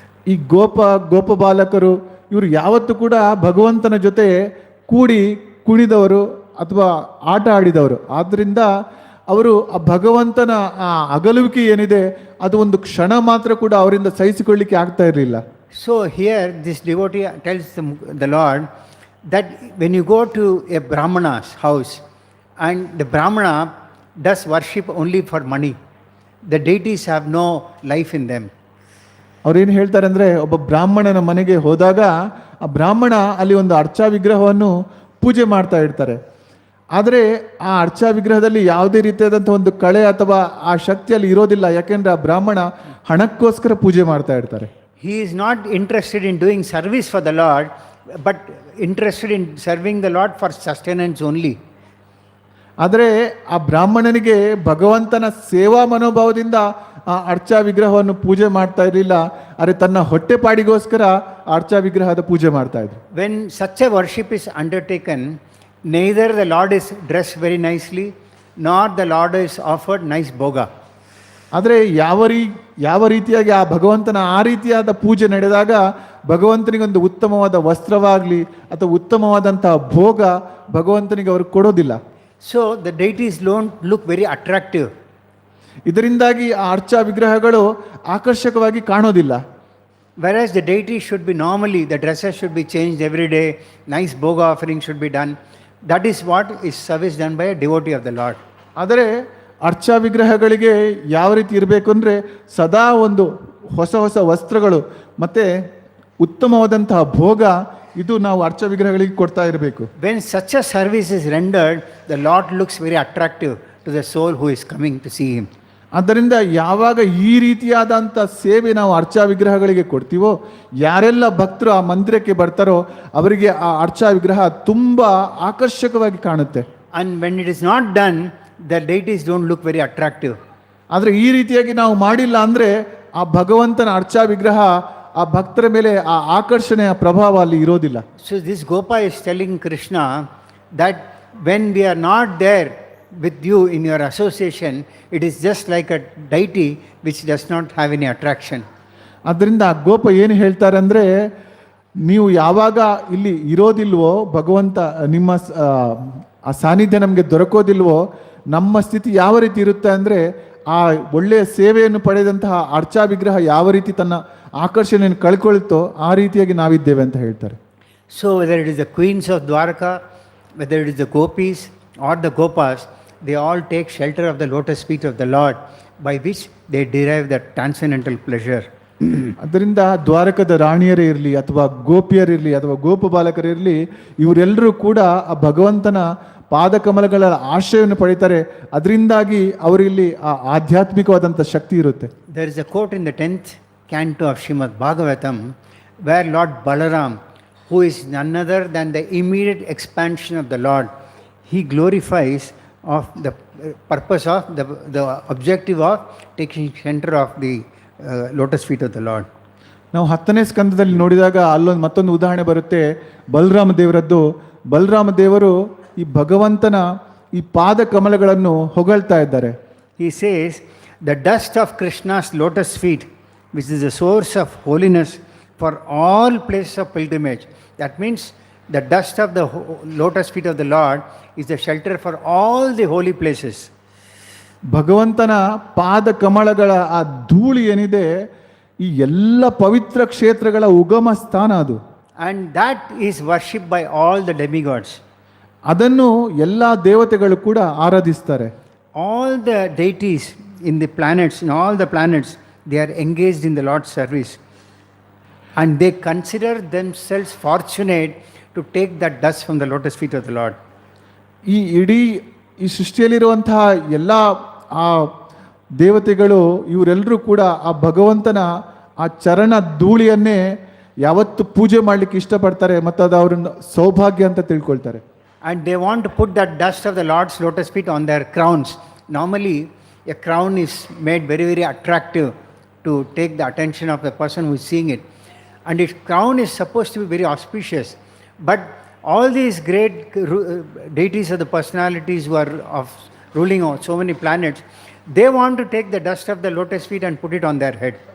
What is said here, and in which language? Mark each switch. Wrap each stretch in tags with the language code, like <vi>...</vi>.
<kn>ಈ ಗೋಪ ಬಾಲಕರು ಇವರು ಯಾವತ್ತೂ ಕೂಡ ಭಗವಂತನ ಜೊತೆ ಕೂಡಿ ಕುಣಿದವರು ಅಥವಾ ಆಟ ಆಡಿದವರು. ಆದ್ದರಿಂದ ಅವರು ಆ ಭಗವಂತನ ಆ ಅಗಲುವಿಕೆ ಏನಿದೆ ಅದು ಒಂದು ಕ್ಷಣ ಮಾತ್ರ ಕೂಡ ಅವರಿಂದ ಸಹಿಸಿಕೊಳ್ಳಿಕ್ಕೆ ಆಗ್ತಾ ಇರಲಿಲ್ಲ.</kn> <en>So here this devotee tells the Lord that when you go to a Brahmana's house and the Brahmana does worship only for money. The deities have no life in them.</en> <kn>ಅವ್ರೇನು ಹೇಳ್ತಾರೆ ಅಂದರೆ, ಒಬ್ಬ ಬ್ರಾಹ್ಮಣನ ಮನೆಗೆ ಹೋದಾಗ ಆ ಬ್ರಾಹ್ಮಣ ಅಲ್ಲಿ ಒಂದು ಅರ್ಚಾ ವಿಗ್ರಹವನ್ನು ಪೂಜೆ ಮಾಡ್ತಾ ಇರ್ತಾರೆ. ಆದರೆ ಆ ಅರ್ಚಾ ವಿಗ್ರಹದಲ್ಲಿ ಯಾವುದೇ ರೀತಿಯಾದಂಥ ಒಂದು ಕಳೆ ಅಥವಾ ಆ ಶಕ್ತಿ ಅಲ್ಲಿ ಇರೋದಿಲ್ಲ. ಯಾಕೆಂದ್ರೆ ಆ ಬ್ರಾಹ್ಮಣ ಹಣಕ್ಕೋಸ್ಕರ ಪೂಜೆ ಮಾಡ್ತಾ ಇರ್ತಾರೆ.</kn> <en>He is not interested in doing service for the Lord, but interested in serving the Lord for sustenance only.</en> <kn>ಆದರೆ ಆ ಬ್ರಾಹ್ಮಣನಿಗೆ ಭಗವಂತನ ಸೇವಾ ಮನೋಭಾವದಿಂದ ಆ ಅರ್ಚಾ ವಿಗ್ರಹವನ್ನು ಪೂಜೆ ಮಾಡ್ತಾ ಇರಲಿಲ್ಲ. ಆದರೆ ತನ್ನ ಹೊಟ್ಟೆಪಾಡಿಗೋಸ್ಕರ ಆ ಅರ್ಚಾ ವಿಗ್ರಹದ ಪೂಜೆ ಮಾಡ್ತಾ ಇದ್ರು.</kn> <en>When such a worship is undertaken, neither the Lord is dressed very nicely, nor the Lord is offered nice bhoga.</en> <kn>ಆದರೆ ಯಾವ ರೀತಿಯಾಗಿ ಆ ಭಗವಂತನ ಆ ರೀತಿಯಾದ ಪೂಜೆ ನಡೆದಾಗ ಭಗವಂತನಿಗೆ ಒಂದು ಉತ್ತಮವಾದ ವಸ್ತ್ರವಾಗಲಿ ಅಥವಾ ಉತ್ತಮವಾದಂತಹ ಭೋಗ ಭಗವಂತನಿಗೆ ಅವರು ಕೊಡೋದಿಲ್ಲ.</kn> <en>So the deities don't look very attractive.</en> <kn>ಇದರಿಂದಾಗಿ ಆ ಅರ್ಚಾ ವಿಗ್ರಹಗಳು ಆಕರ್ಷಕವಾಗಿ ಕಾಣೋದಿಲ್ಲ.</kn> <en>Whereas the deity should be normally, the dresses should be changed every day, nice bhoga offering should be done. That is what is service done by a devotee of the Lord.</en> <kn>ಆದರೆ ಅರ್ಚಾ ವಿಗ್ರಹಗಳಿಗೆ ಯಾವ ರೀತಿ ಇರಬೇಕು ಅಂದರೆ ಸದಾ ಒಂದು ಹೊಸ ಹೊಸ ವಸ್ತ್ರಗಳು ಮತ್ತು ಉತ್ತಮವಾದಂತಹ ಭೋಗ ಇದು ನಾವು ಅರ್ಚಾ ವಿಗ್ರಹಗಳಿಗೆ ಕೊಡ್ತಾ ಇರಬೇಕು.</kn> <en>When such a service is rendered, the Lord looks very attractive to the soul who is coming to see him.</en> <kn>ಆದ್ದರಿಂದ ಯಾವಾಗ ಈ ರೀತಿಯಾದಂಥ ಸೇವೆ ನಾವು ಅರ್ಚಾ ವಿಗ್ರಹಗಳಿಗೆ ಕೊಡ್ತೀವೋ, ಯಾರೆಲ್ಲ ಭಕ್ತರು ಆ ಮಂದಿರಕ್ಕೆ ಬರ್ತಾರೋ ಅವರಿಗೆ ಆ ಅರ್ಚಾ ವಿಗ್ರಹ ತುಂಬ ಆಕರ್ಷಕವಾಗಿ ಕಾಣುತ್ತೆ.</kn> <en>And when it is not done, the deities don't look very attractive.</en> <kn>ಆದರೆ ಈ ರೀತಿಯಾಗಿ ನಾವು ಮಾಡಿಲ್ಲ ಅಂದರೆ ಆ ಭಗವಂತನ ಅರ್ಚಾ ವಿಗ್ರಹ ಆ ಭಕ್ತರ ಮೇಲೆ ಆ ಆಕರ್ಷಣೆಯ ಪ್ರಭಾವ ಅಲ್ಲಿ ಇರೋದಿಲ್ಲ.</kn> <en>So this Gopa is telling Krishna that when we are not there with you in your association, it is just like a deity which does not have any attraction.</en> <kn>ಆದ್ದರಿಂದ ಆ ಗೋಪ ಏನು ಹೇಳ್ತಾರೆ ಅಂದರೆ, ನೀವು ಯಾವಾಗ ಇಲ್ಲಿ ಇರೋದಿಲ್ವೋ, ಭಗವಂತ ನಿಮ್ಮ ಆ ಸಾನ್ನಿಧ್ಯ ನಮಗೆ ದೊರಕೋದಿಲ್ವೋ, ನಮ್ಮ ಸ್ಥಿತಿ ಯಾವ ರೀತಿ ಇರುತ್ತೆ ಅಂದರೆ ಆ ಒಳ್ಳೆಯ ಸೇವೆಯನ್ನು ಪಡೆದಂತಹ ಅರ್ಚಾ ವಿಗ್ರಹ ಯಾವ ರೀತಿ ತನ್ನ ಆಕರ್ಷಣೆಯನ್ನು ಕಳ್ಕೊಳ್ತೋ ಆ ರೀತಿಯಾಗಿ ನಾವಿದ್ದೇವೆ ಅಂತ ಹೇಳ್ತಾರೆ.</kn> <en>So whether it is the queens of Dwaraka, whether it is the gopis or the gopas, they all take shelter of the lotus feet of the Lord, by which they derive that transcendental pleasure.</en> <kn>ಅದರಿಂದ ದ್ವಾರಕದ ರಾಣಿಯರೇ ಇರಲಿ ಅಥವಾ ಗೋಪಿಯರಿರಲಿ ಅಥವಾ ಗೋಪ ಬಾಲಕರಿರಲಿ, ಇವರೆಲ್ಲರೂ ಕೂಡ ಆ ಭಗವಂತನ ಪಾದಕಮಲಗಳ ಆಶ್ರಯವನ್ನು ಪಡಿತಾರೆ. ಅದರಿಂದಾಗಿ ಅವರಲ್ಲಿ ಆ ಆಧ್ಯಾತ್ಮಿಕವಾದಂಥ ಶಕ್ತಿ ಇರುತ್ತೆ.</kn> <en>There is a quote in the 10th canto of Srimad Bhagavatam where Lord Balaram, who is none other than the immediate expansion of the Lord, he glorifies of the purpose of the objective of taking center of the lotus feet of the Lord.</en> <kn>ನಾವು 10ನೇ ಸ್ಕಂದದಲ್ಲಿ ನೋಡಿದಾಗ ಅಲ್ಲೊಂದು ಮತ್ತೊಂದು ಉದಾಹರಣೆ ಬರುತ್ತೆ ಬಲರಾಮ ದೇವರದ್ದು. ಬಲರಾಮ ದೇವರು ಈ ಭಗವಂತನ ಈ ಪಾದ ಕಮಲಗಳನ್ನು ಹೊಗಳ್ತಾ ಇದ್ದಾರೆ.</kn> <en>He says, the dust of Krishna's lotus feet, which is the source of holiness for all places of pilgrimage. That means the dust of the lotus feet of the Lord is the shelter for all the holy places.</en> <kn>ಭಗವಂತನ ಪಾದ ಕಮಲಗಳ ಆ ಧೂಳಿ ಏನಿದೆ ಈ ಎಲ್ಲ ಪವಿತ್ರ ಕ್ಷೇತ್ರಗಳ ಉಗಮ ಸ್ಥಾನ ಅದು.</kn> <en>And that is worshipped by all the demigods.</en> <kn>ಅದನ್ನು ಎಲ್ಲ ದೇವತೆಗಳು ಕೂಡ ಆರಾಧಿಸ್ತಾರೆ.</kn> <en>All the deities in the planets, in all the planets, they are engaged in the Lord's service. And they consider themselves fortunate to take that dust from the lotus feet of the Lord.</en> <kn>ಈ ಇಡೀ ಈ ಸೃಷ್ಟಿಯಲ್ಲಿರುವಂತಹ ಎಲ್ಲ ಆ ದೇವತೆಗಳು ಇವರೆಲ್ಲರೂ ಕೂಡ ಆ ಭಗವಂತನ ಆ ಚರಣ ಧೂಳಿಯನ್ನೇ ಯಾವತ್ತು ಪೂಜೆ ಮಾಡಲಿಕ್ಕೆ ಇಷ್ಟಪಡ್ತಾರೆ ಮತ್ತು ಅದು ಅವ್ರನ್ನ ಸೌಭಾಗ್ಯ ಅಂತ ತಿಳ್ಕೊಳ್ತಾರೆ.</kn> <en>And they want to put that dust of the Lord's lotus feet on their crowns. Normally, a crown is made very, very attractive to take the attention of the person who is seeing it. And its crown is supposed to be very auspicious. But all these great deities of the personalities who are ruling on so many planets, they want to take the dust of the lotus feet and put it on their head.</en>